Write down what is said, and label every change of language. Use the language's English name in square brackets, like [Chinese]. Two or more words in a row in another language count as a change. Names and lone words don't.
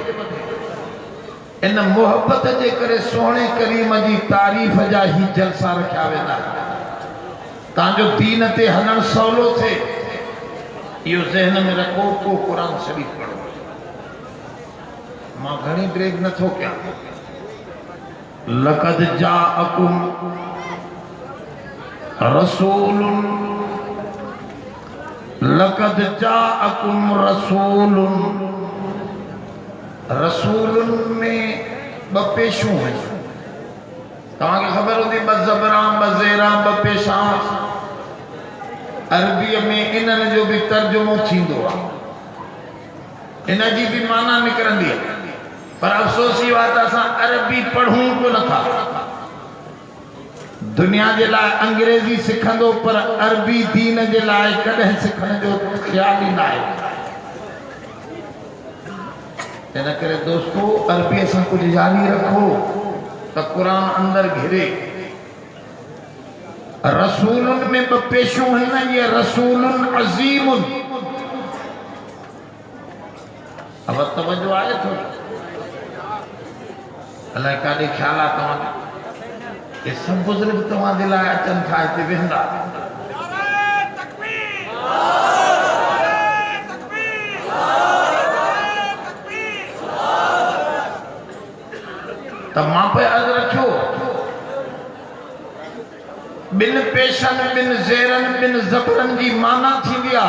[Sindhi] इन मोहब्बत जे करे सोणे करीम जी तारीफ़ जा ही जलसा रखिया वेंदा तव्हांजो दीन ते हलणु सवलो थिए। इहो ज़हन में रखो। को क़ुर शरीफ़ पढ़ो। मां घणी ब्रेक नथो कयां। [Arabic] لقد جاءكم رسول، لقد جاءكم رسول. [Sindhi] रसूलुन में ॿ पेशूं आहिनि। तव्हांखे ख़बर हूंदी, ॿ ज़बरां, ॿ ज़ेरां, ॿ पेशां। अरबीअ में इन्हनि जो बि तर्जुमो थींदो आहे, इन जी बि माना निकिरंदी आहे। पर अफ़सोस इहो आहे त असां अरबी पढ़ूं कोन था। दुनिया जे लाइ अंग्रेज़ी सिखंदो, पर अरबी दीन जे लाइ कॾहिं सिखण जो ख़्याल ई न आहे। इन करे दोस्तो, अरबीअ सां कुझु जारी रखो त क़ुर अंदर घिरे। रसूलुन में ॿ पेशूं आहिनि। ये [Arabic] رسول عظيم. [Sindhi] अब तवज्जो आहे थोरी? अलाए काॾे ख़्याल आहे तव्हांखे? ये सभु बुज़ुर्ग तव्हां जे लाइ अचनि था, हिते वेहंदा। त मां पे अर्ज़ु रखियो, ॿिन पेशनि, ॿिन ज़ेरनि, ॿिन ज़बरनि जी माना थींदी आहे।